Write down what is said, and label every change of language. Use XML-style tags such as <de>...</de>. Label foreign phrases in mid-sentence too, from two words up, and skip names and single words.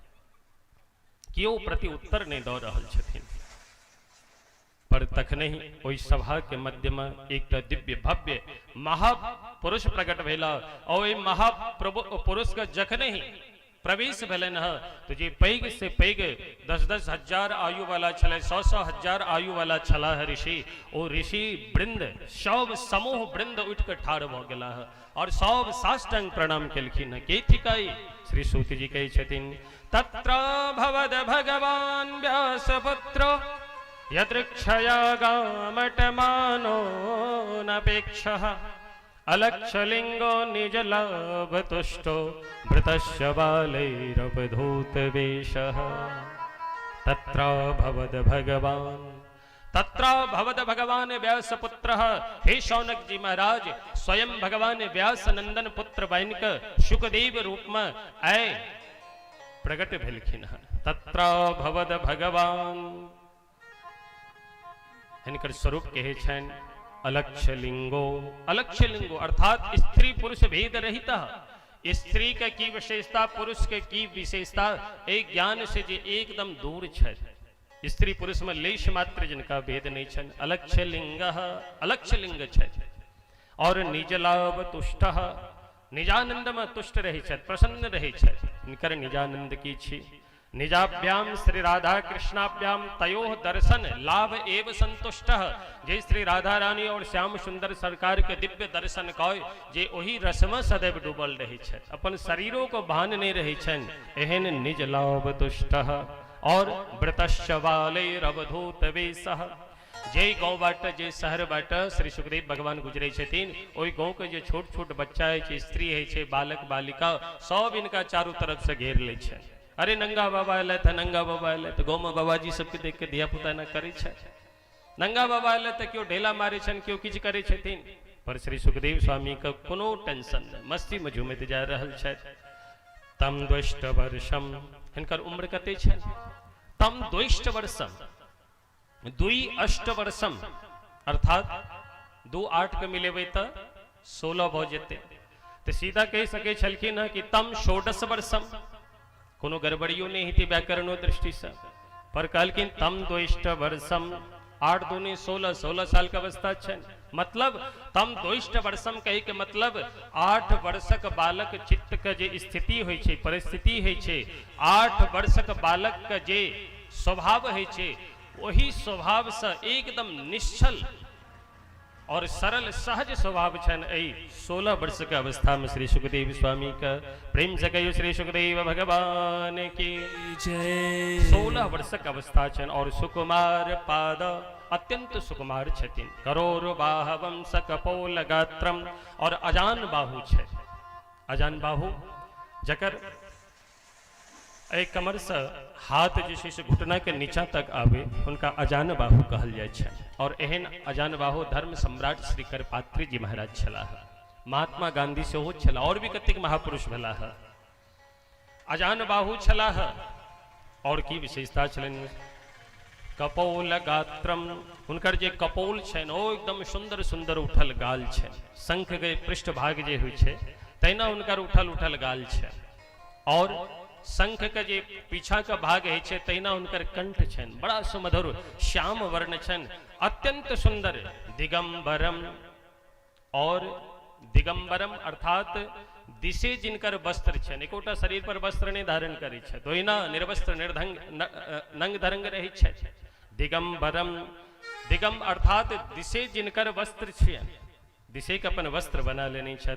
<mai>कियो प्रति उत्तर नहीं दऽ रहल छथिन। पर तखने ही ओहि सभा के मध्य में एक दिव्य भव्य महापुरुष प्रकट भेला और ओहि महापुरुष के जखने ही प्रवेश भेलन तो जे पैघ से पैघ 10-10 हजार आयु वाला छले, 100-100 हजार आयु वाला छला है ऋषि। ओ ऋषि वृंद सब समूह वृंद उठ के ठाड़ भ गेला और सब साष्टांग प्रणाम केलखिन। के थिकाई श्री सूत जी कहै छथिन,</mai> <sa>तत्र भवद भगवान व्यासपुत्र यदृक्षया गामटमानो नपेक्षः, अलक्षलिंगो निजलाभतुष्टो भृतस्य बालैरवधूत वेशः। तत्र भवद भगवान व्यासपुत्र।</sa> <mai>हे शौनक जी महाराज, स्वयं भगवान व्यास नंदन पुत्र बन के शुकदेव रूप में आए प्रकट भेलखिन।</mai> <sa>तत्र भवद भगवान</sa> <mai>हिनकर स्वरूप कहे छन अलक्षलिंगो। अलक्षलिंगो अर्थात स्त्री पुरुष भेद रहित। स्त्री के की विशेषता, पुरुष के की विशेषता, एक ज्ञान से जे एकदम दूर छै। स्त्री पुरुष में लेश मात्र जिनका भेद नहीं छन। अलक्षलिंग अलक्षलिंग छै और निजलाभ तुष्ट, निजानंद में तुष्ट रहे छै, प्रसन्न रहे छै। इनकर निजानंद की छी।</mai> <sa>निजाभ्याम श्री राधा कृष्णाभ्याम तयो दर्शन लाभ एव संतुष्ट।</sa> <mai>जे श्री राधा रानी और श्याम सुंदर सरकार के दिव्य दर्शन कय जे ओही रस में सदैव डूबल रहे छथि, अपन शरीरों को भान नहीं रहे छन, एहन निज लाभ तुष्ट। और</mai> <sa>व्रतश्च बालैरवधूत वेशः।</sa> <mai>जे गाँव बाट जे शहर बाट श्री सुखदेव भगवान गुजरे छथिन ओई गाँव के जे छोट छोट बच्चा है छे, स्त्री है छे, बालक बालिका सब इनका चारों तरफ से घेर ले छे। अरे नंगा बाबा एले थे, नंगा बाबा एले तो गाँव में बाबाजी सबके देख के धिया पुता न करे छे। नंगा बाबा एले तो क्यों ढेला मारे छन, क्यों किछ करे छथिन। पर श्री सुखदेव स्वामी का कोनो टेंशन नहीं, मस्ती में झूमत जा रहल छे।</mai> <sa>तम द्वष्ट वर्षम,</sa> <mai>हिनकर उम्र कते छे?</mai> <sa>तम द्वष्ट वर्षम,</sa> <mai>2</mai> <sa>अष्ट वर्षम</sa> <mai>अर्थात 2 8 के मिलेबे तो 16 भ जेते। तो सीधा कह सके छलखिन है कि</mai> <sa>तम षोडश वर्षम,</sa> <mai>कोनो गड़बड़ियों नहीं थी व्याकरणों दृष्टि से। पर कहलखिन</mai> <sa>तम द्वष्ट वर्षम,</sa> <mai>8 दूनी 16, 16 साल का अवस्था छे। मतलब</mai> <sa>तम द्वष्ट वर्षम</sa> <mai>कहे के मतलब 8 वर्षक बालक चित्त के जे स्थिति होय छे, परिस्थिति होय छे, 8 वर्षक बालक के जे स्वभाव होय छे, वही स्वभाव से एकदम निश्चल और सरल सहज स्वभाव छन। 16 वर्ष के अवस्था में श्री सुखदेव स्वामी का प्रेम से कहियो श्री सुखदेव भगवान की जय। 16 वर्ष के अवस्था छन और सुकुमार पाद, अत्यंत सुकुमार छथिन।</mai> <sa>करोर बाहवम सकपोल गात्रम,</sa> <mai>और अजान बाहु छे। अजान बाहु जकर एक कमर से हाथ जे से घुटना के नीचा तक आवे, उनका अजान बाहु कहल जाय छे। और एहन अजान बाहु धर्म सम्राट श्री करपात्री जी महाराज छला है, महात्मा गांधी से हो छला, और भी कतेक महापुरुष भला है। अजान बाहु छला है और की विशेषता छलन?</mai> <sa>कपोल गात्रम,</sa> <mai>उनकर जे कपोल छन ओ एकदम सुंदर सुंदर उठल गाल छे। शंख के पृष्ठ भाग जे होइ छे तैना उनकर उठल उठल गाल छे। और शंख के जे पीछा का भाग है छे तैना उनकर कंठ छन, बड़ा सुमधुर श्याम वर्ण छन, अत्यंत सुंदर। दिगंबरम, और दिगंबरम अर्थात दिशे जिनकर वस्त्र छन, एकोटा शरीर पर वस्त्र ने धारण करे छे, दोइना निर्वस्त्र निर्धंग नंग धरंग रहे छे। दिगंबरम, दिगम अर्थात दिशे जिनकर वस्त्र छे, दिशे के अपन वस्त्र बना लेने छे।</mai>